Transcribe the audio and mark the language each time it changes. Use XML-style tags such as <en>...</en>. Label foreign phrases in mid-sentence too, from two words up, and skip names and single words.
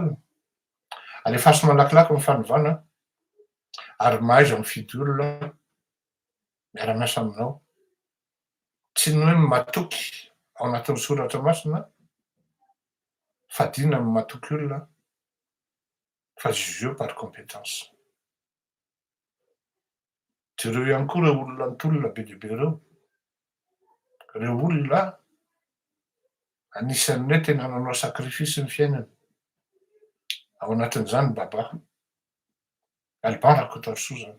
<mg>Alefasy malakilaky ny fanovana ary mahaiza mifidy olona miara-miasa aminao. Tsy ny hoe matoky ao anatin'ny soratra masina fadina ny matoky olona fa</mg> <fr>jugé par compétence.</fr> <mg>Jereo ihany koa reo olona nitolona be dia be reo olona anisan'ny hoe tena nanao sakrifisy ny fiainany. Ao anatin'izany Baba, Alban Rakotarsou zany.</mg>